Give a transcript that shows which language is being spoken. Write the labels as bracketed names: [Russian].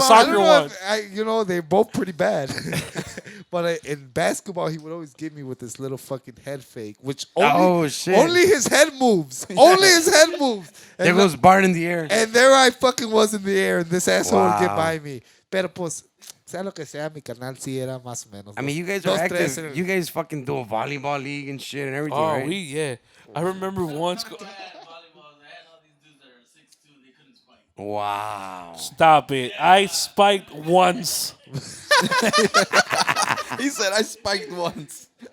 [English] soccer one? They're both pretty bad. But in basketball, he would always give me with this little fucking head fake, which Oh, shit. only his head moves. Only his head moves. And There goes Bart in the air. and there I fucking was in the air, and this asshole would get Wow. by me. [Spanish] Pero pues, sea lo que sea, mi canal sí era más o menos. [English] I mean, you guys [Spanish] Dos, [English] are [Spanish] tres, [English] active. You guys fucking do a volleyball league and shit and everything, Oh, right? I remember once. I had volleyball. I had all these dudes that are 6'2". They couldn't spike. Wow. Stop it! I spiked once. He said, I spiked once.